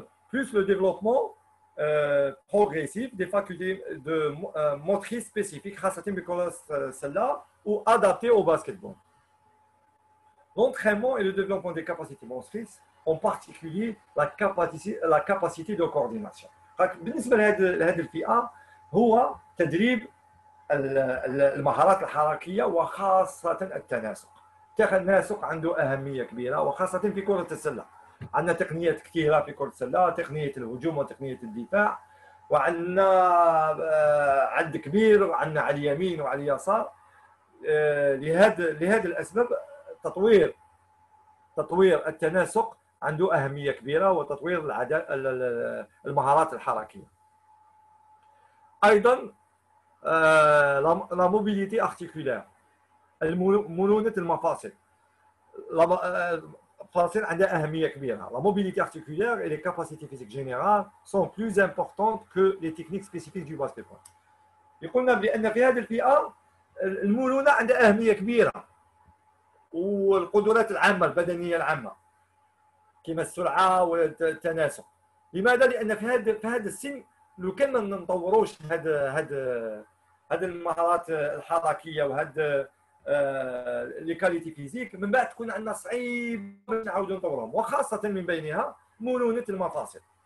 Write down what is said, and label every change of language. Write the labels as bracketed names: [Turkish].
[French] Plus le développement progressif des facultés de motrices spécifiques [Arabic] خاصة بكرة السلة [French] ou adaptées au basketball. L'entraînement et le développement des capacités motrices, en particulier la capacité de coordination. [Arabic] بالنسبة لهذه الفئة هو تدريب المهارات الحركية وخاصة التناسق. التناسق عنده أهمية كبيرة وخاصة في كرة السلة. عندنا تقنيات كثيرة في كرة السلة، تقنية الهجوم وتقنية الدفاع، وعندنا عد كبير وعندنا على اليمين وعلى اليسار. لهذه الأسباب تطوير التناسق عنده أهمية كبيرة وتطوير المهارات الحركية. أيضا [French] la mobilité articulaire [Arabic] مرونة المفاصل. المفاصل عندها أهمية كبيرة. [French] La mobilité articulaire et les capacités physiques générales sont plus importantes que les techniques spécifiques du basketball. [Arabic] يقولنا بأن في هذه الفئة المرونة عندها أهمية كبيرة والقدرات العامة البدنية العامة كما السرعة والتناسق. لماذا؟ لأن في هذا السن لو كان ما نطوروش هذه المهارات الحركية وهذا [French] لي كاليتي فيزيك [Arabic] من بعد تكون عندنا صعيب باش نعاودوا نطورهم، وخاصة من بينها مرونة المفاصل.